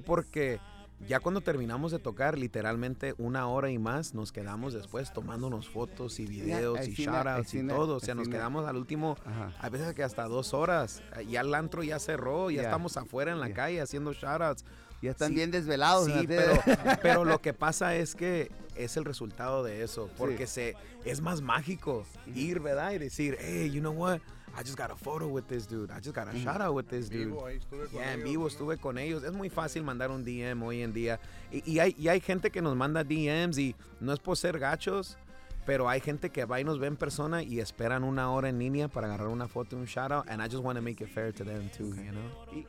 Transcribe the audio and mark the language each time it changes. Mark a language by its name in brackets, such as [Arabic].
[Spanish] Porque ya cuando terminamos de tocar, literalmente una hora y más, nos quedamos después tomándonos fotos y videos yeah, y shoutouts y todo. O sea, nos quedamos al último, a veces que hasta dos horas. Ya el antro ya cerró, ya yeah. estamos afuera en la yeah. calle haciendo shoutouts. Ya están sí, bien desvelados. Sí, pero lo que pasa es que es el resultado de eso. Porque sí. es más mágico ir, ¿verdad? Y decir, hey, [English] you know what? I just got a photo with this dude. I just got a shout out with this dude. [Spanish] En vivo, ahí estuve con yeah, ellos. En vivo estuve con ellos. Es muy fácil mandar un DM hoy en día. Y hay gente que nos manda DMs y no es por ser gachos, pero hay gente que va y nos ve en persona y esperan una hora en línea para agarrar una foto y un shout out. [English] And I just want to make it fair to them too, you know?